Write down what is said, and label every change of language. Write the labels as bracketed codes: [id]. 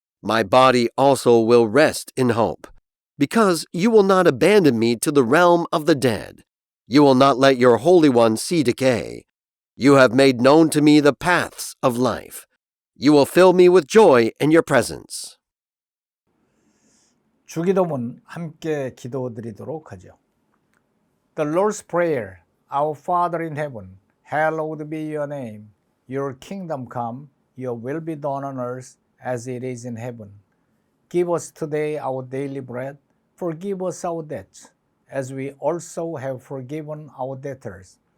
[en] My body also will rest in hope, because you will not abandon me to the realm of the dead. You will not let your Holy One see decay. You have made known to me the paths of life. You will fill me with joy in your presence. [ko] 주기도문 함께 기도드리도록 하죠. [en] The Lord's Prayer. Our Father in heaven, hallowed be your name. Your kingdom come, your will be done on earth as it is in heaven. Give us today our daily bread. Forgive us our debts, as we also have forgiven our debtors.